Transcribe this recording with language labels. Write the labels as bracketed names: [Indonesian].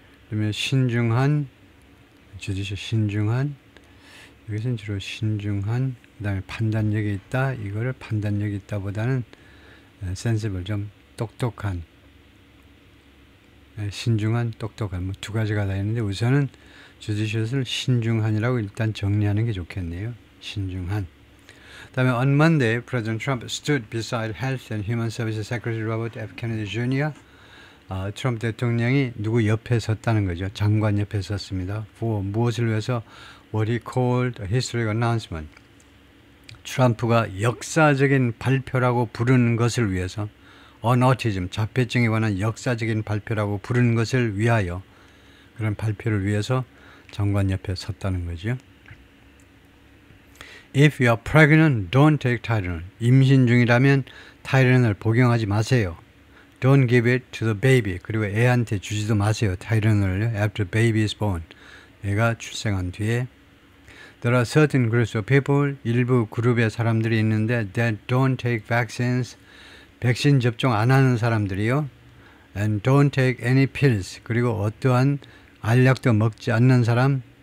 [Korean] 그러면 신중한, 신중한, 여기서는 주로 신중한, 그 다음에 판단력이 있다. 이거를 판단력이 있다보다는 sensible, 좀 똑똑한, 신중한, 똑똑한, 두 가지가 다 있는데 우선은 judicious를 신중한이라고 일단 정리하는 게 좋겠네요. 신중한. 그 다음에 [English] on Monday, President Trump stood beside Health and Human Services Secretary Robert F. Kennedy Jr. [Korean] 트럼프 대통령이 누구 옆에 섰다는 거죠. 장관 옆에 섰습니다. for 무엇을 위해서? [English] What he called a historic announcement. [Korean] 트럼프가 역사적인 발표라고 부르는 것을 위해서, [English] on autism, [Korean] 자폐증에 관한 역사적인 발표라고 부르는 것을 위하여, 그런 발표를 위해서 장관 옆에 섰다는 거죠. [English] If you are pregnant, don't take Tylenol. [Korean] 임신 중이라면 타이레놀 복용하지 마세요. [English] Don't give it to the baby. [Korean] 그리고 애한테 주지도 마세요. 타이레놀을요. [English] After baby is born. [Korean] 애가 출생한 뒤에. [English] There are certain groups of people, [Korean] 일부 그룹의 사람들이 있는데 [English] that don't take vaccines. [Korean] 백신 접종 안 하는 사람들이요. [English] And don't take any pills. [Korean] 그리고 어떠한 알약도 먹지 않는 사람.